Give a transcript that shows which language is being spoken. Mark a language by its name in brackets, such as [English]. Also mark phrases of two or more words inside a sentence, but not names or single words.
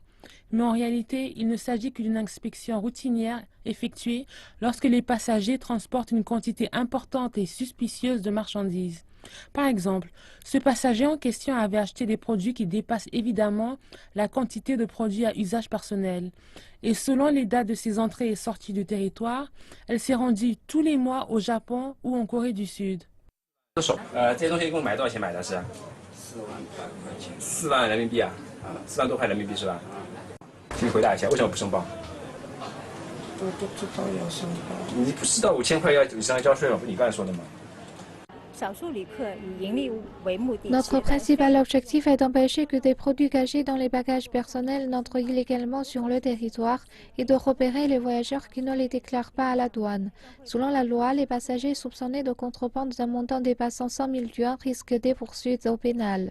[French] Mais en réalité, il ne s'agit que d'une inspection routinière effectuée lorsque les passagers transportent une quantité importante et suspicieuse de marchandises. Par exemple, ce passager en question avait acheté des produits qui dépassent évidemment la quantité de produits à usage personnel. Et selon les dates de ses entrées et sorties du territoire, elle s'est rendue tous les mois au Japon ou en Corée du Sud. [Chinese] 这些东西一共买多少钱买的是？4万人民币啊，4万多块人民币是吧？请你回答一下，为什么不申报？我不知道要申报。你不知道5000块要以上交税吗？不是你刚才说的吗？ [French] Notre principal objectif est d'empêcher que des produits cachés dans les bagages personnels n'entrent illégalement sur le territoire et de repérer les voyageurs qui ne les déclarent pas à la douane. Selon la loi, les passagers soupçonnés de contrebande d'un montant dépassant 100 000 yuan risquent des poursuites au pénal.